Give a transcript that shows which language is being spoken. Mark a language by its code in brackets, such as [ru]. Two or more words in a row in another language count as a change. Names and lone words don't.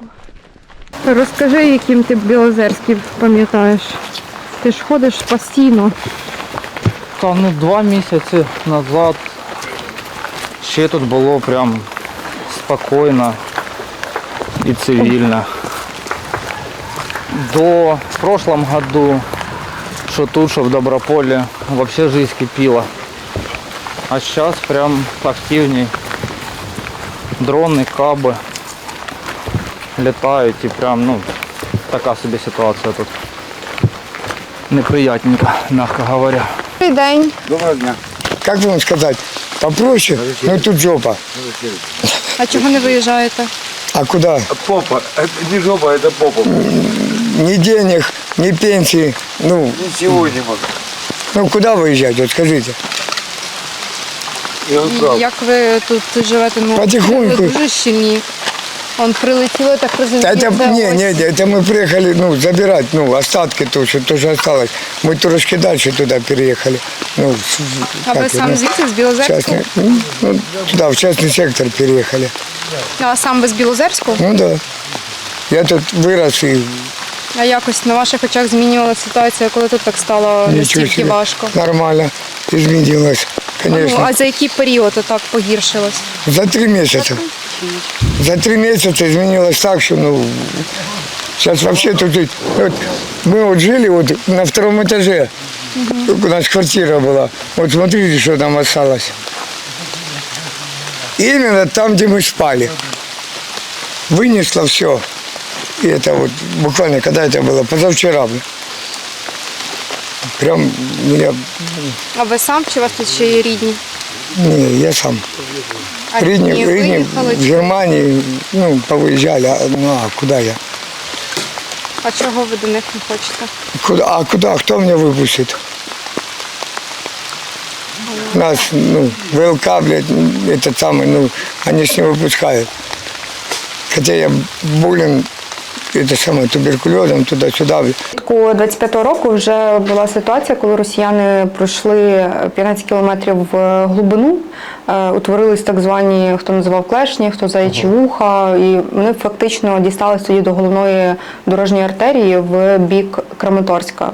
[uk] Розкажи, яким ти Білозерський пам'ятаєш. Ти ж ходиш постійно. Та, 2 місяці назад ще тут було прям спокійно і цивільно. [ru] В прошлом году, [uk] що тут, що в Доброполі, взагалі жизнь кипіла. А зараз прям активней. Дрони, каби літають і прям, така собі ситуація тут. [ru] Неприятненько, мягко говоря. [uk] Добрий день. Доброго дня. [ru] Как бы вам сказать, попроще, но тут жопа. [uk] А чого не виїжджаєте? [ru] А куда? Попа. Это не жопа, это попа. Ни денег, ни пенсии. Ничего не могу. Куда выезжать, вот скажите? [uk] Як ви тут живете? [ru] Потихоньку. [uk] Ви дуже щільні. Он прилетіло, так розумію. [ru] Это, [uk] це не, ось. [ru] не, это мы приехали, забирать, остатки то, что тоже осталось. Мы трошки дальше туда переехали. [uk] А ви сам звідси, з Білозерського? [ru] Туда, в частный сектор переехали. [uk] А сам ви з Білозерського? [ru] Ну да. Я тут вырос и [uk] А якось на ваших очах змінювалася ситуація, коли тут так стало [ru] ничего [uk] настільки [ru] себе. [uk] важко? [ru] Нормально изменилось, конечно. [uk] А за який період отак погіршилось? [ru] За 3 месяца. За 3 месяца изменилось так, что, сейчас вообще тут, мы жили на 2-м этаже, у нас квартира была. Вот смотрите, что там осталось. Именно там, где мы спали. Вынесло все. И это буквально, когда это было, позавчера. Прям меня... [uk] А ви сам чи у вас тут ще є рідні? Не, я сам. А Рідні виїхали в чи- Германії, повиїжджали, а куди я? А чого ви до них не хочете? Куда? Хто мене випустить? Нас, ВЛК, [ru] этот самый, они ж не выпускают. Хотя я болен, [uk] туберкульозом, туди-сюди. Влітку 25-го року вже була ситуація, коли росіяни пройшли 15 кілометрів в глибину, утворились так звані, хто називав клешні, хто заячі вуха, і вони фактично дістались тоді до головної дорожньої артерії в бік Краматорська.